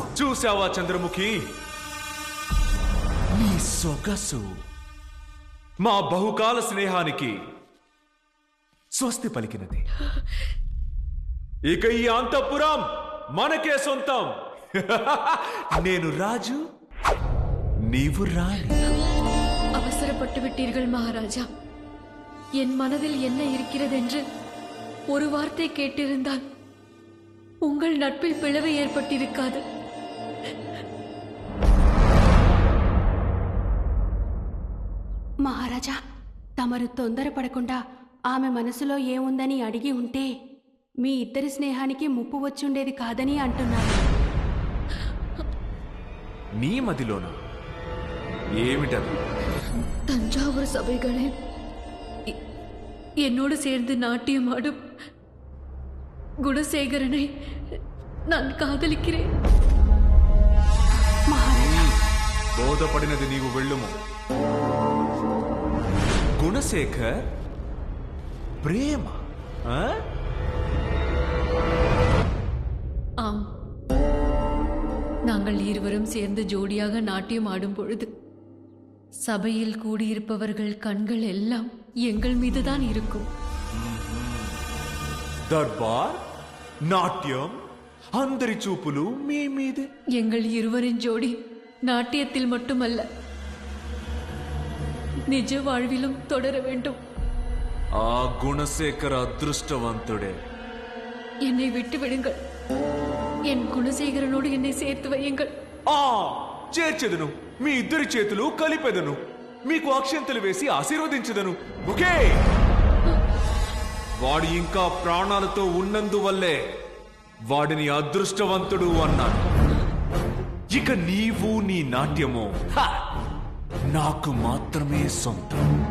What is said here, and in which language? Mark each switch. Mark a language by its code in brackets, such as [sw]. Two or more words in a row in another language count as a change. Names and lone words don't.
[te] చూసావా చంద్రముఖి, నీ సొగసు మా బహుకాల స్నేహానికి స్వస్తి పలికినది. ఇక ఈ అంతఃపురం మనకే సొంతం. నేను రాజు, నీవు రాణి. [ta] அவசரப்பட்டு விட்டீர்கள் மகாராஜா. என் மனதில் என்ன இருக்கிறதென்று ஒரு வார்த்தை கேட்டிருந்தால் உங்கள் நட்பில் பிளவு ஏற்பட்டிருக்காது. [te] మహారాజా, తమరు తొందరపడకుండా ఆమె మనసులో ఏముందని అడిగి ఉంటే మీ ఇద్దరి స్నేహానికి ముప్పు వచ్చుండేది కాదని అంటున్నారు. నీ మదిలోన ఏమిటది? [ta] தஞ்சாவூர் சபைகளில் என்னோடு சேர்ந்து நாட்டியமாடும் குணசேகரனை நான் காதலிக்கிறேன். [te] మహారాజా, బోధపడినది నీవు వెళ్ళుము. గుణశేఖర్ ప్రేమ ஆ? [ta] ஆம், நாங்கள் இருவரும் சேர்ந்து ஜோடியாக நாட்டியம் ஆடும் பொழுது சபையில் கூடியிருப்பவர்கள் கண்கள் எல்லாம் எங்கள் மீதுதான் இருக்கும். [te] దర్బార్ నాట్యం అందరి చూపులు మీ మీదే. [ta] எங்கள் இருவரின் ஜோடி நாட்டியத்தில் மட்டுமல்ல, நிஜ வாழ்விலும் தொடர வேண்டும். [te] ఆ గుణశేఖర అదృష్టవంతుడే. [ta] என்னை விட்டு விடுங்கள். என் குணசேகரனோடு என்னை சேர்த்து வையுங்கள். [te] ఆ చేర్చెదను, మీ ఇద్దరి చేతులు కలిపెదను, మీకు అక్షంతలు వేసి ఆశీర్వదించదను. ఓకే, వాడు ఇంకా ప్రాణాలతో ఉన్నందువల్లే వాడిని అదృష్టవంతుడు అన్నాను. ఇక నీవు నీ నాట్యము నాకు మాత్రమే సొంతం.